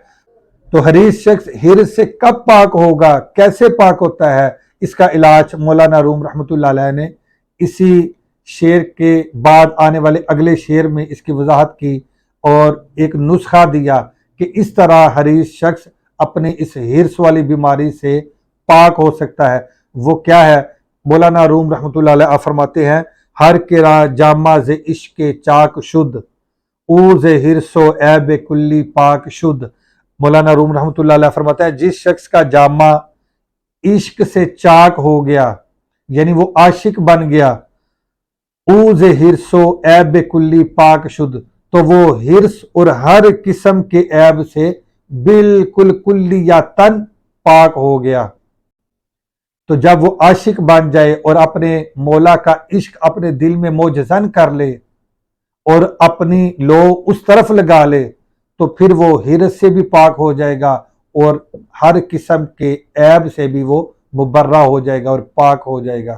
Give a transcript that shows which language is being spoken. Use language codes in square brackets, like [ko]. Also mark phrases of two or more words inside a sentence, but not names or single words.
[ur] تو حریص شخص ہرس سے کب پاک ہوگا، کیسے پاک ہوتا ہے، اس کا علاج مولانا روم [ar] رحمۃ اللہ علیہ [ur] نے اسی شعر کے بعد آنے والے اگلے شعر میں اس کی وضاحت کی اور ایک نسخہ دیا کہ اس طرح حریص شخص اپنے اس ہرس والی بیماری سے پاک ہو سکتا ہے۔ وہ کیا ہے؟ مولانا روم [ar] رحمۃ اللہ علیہ [ur] فرماتے ہیں، [fa] ہر کرا جامہ ز عشق چاک شد، او ز ہرس و عیب کلی پاک شد۔ [ur] مولانا روم [ar] رحمۃ اللہ علیہ [ur] فرماتا ہے جس شخص کا جامہ عشق سے چاک ہو گیا، یعنی وہ عاشق بن گیا، [fa] او ز ہرس و عیب کلی پاک شد، [ur] تو وہ ہرس اور ہر قسم کے عیب سے بالکل کلیاتن پاک ہو گیا۔ تو جب وہ عاشق بن جائے اور اپنے مولا کا عشق اپنے دل میں موجزن کر لے اور اپنی لو اس طرف لگا لے تو پھر وہ ہرس سے بھی پاک ہو جائے گا اور ہر قسم کے عیب سے بھی وہ مبرہ ہو جائے گا اور پاک ہو جائے گا۔